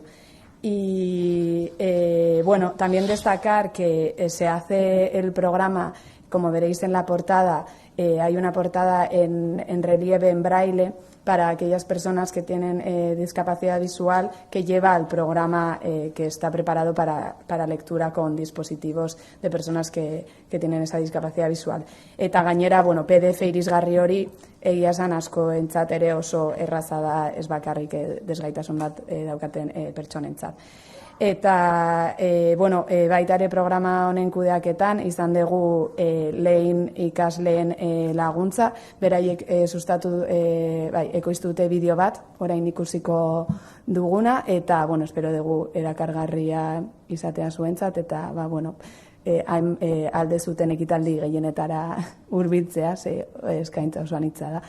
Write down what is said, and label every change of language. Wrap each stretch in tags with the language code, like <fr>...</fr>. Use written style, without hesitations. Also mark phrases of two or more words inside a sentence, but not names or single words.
<es>Y bueno, también destacar que se hace el programa, como veréis en la portada, hay una portada en relieve en braille para aquellas personas que tienen discapacidad visual, que lleva al programa que está preparado para lectura con dispositivos de personas que tienen esa discapacidad visual.</es> <eu>Eta gainera, bueno, PDF irisgarri hori egia esan askoentzat ere oso erraza da, ez bakarrik desgaitasun bat daukaten pertsonentzat. Eta, bueno, baita ere programa honen kudeaketan izan dugu lehen ikasleen laguntza, beraiek sustatu, ekoiztu dute bideo bat, orain ikusiko duguna, eta, bueno, espero dugu erakargarria izatea zuentzat, eta, bueno, alde zuten ekitaldi gehienetara hurbiltzea, eskaintza oso anitza da.</eu>